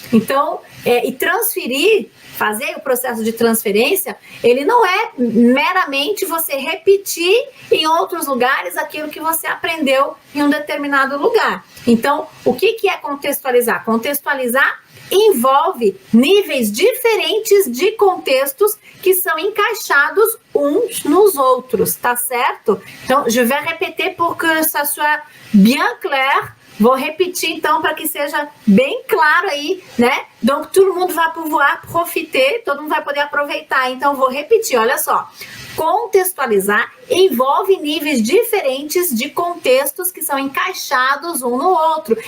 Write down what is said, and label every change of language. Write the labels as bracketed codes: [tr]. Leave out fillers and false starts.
[pt] Então, e transferir, fazer o processo de transferência, ele não é meramente você repetir em outros lugares aquilo que você aprendeu em um determinado lugar. Então, o que é contextualizar? Contextualizar envolve níveis diferentes de contextos que são encaixados uns nos outros, tá certo? Então, [fr] je vais répéter pour que ça soit bien clair. [pt] Vou repetir, então, para que seja bem claro aí, né? [fr] Donc, tout le monde va pouvoir profiter, [pt] todo mundo vai poder aproveitar. Então, vou repetir, olha só. Contextualizar envolve níveis diferentes de contextos que são encaixados um no outro.